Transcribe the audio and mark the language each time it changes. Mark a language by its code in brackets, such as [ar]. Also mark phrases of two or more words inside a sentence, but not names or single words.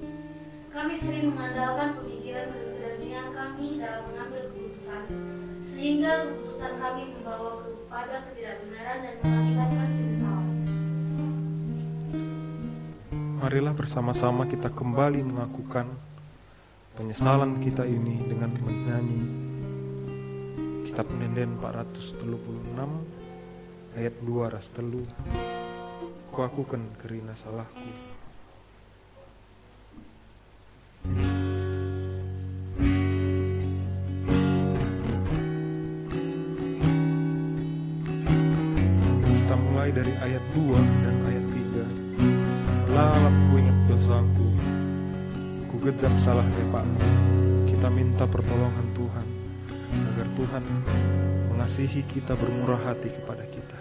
[id] Kami sering mengandalkan pemikiran kepentingan kami dalam mengambil keputusan, sehingga keputusan kami membawa kepada ketidakbenaran dan mengakibatkan penyesalan. Marilah bersama-sama kita kembali mengakukan penyesalan kita ini dengan menyanyi Kitab Nenden 436 ayat 2 [btx] ras telu. Ku akukan kerina salahku. [id] Kita mulai dari ayat 2 dan ayat 3. [btx] Lalap ku ingat dosaku, ku gejap salah depakku. [id] Kita minta pertolongan Tuhan agar Tuhan mengasihi kita, bermurah hati kepada kita.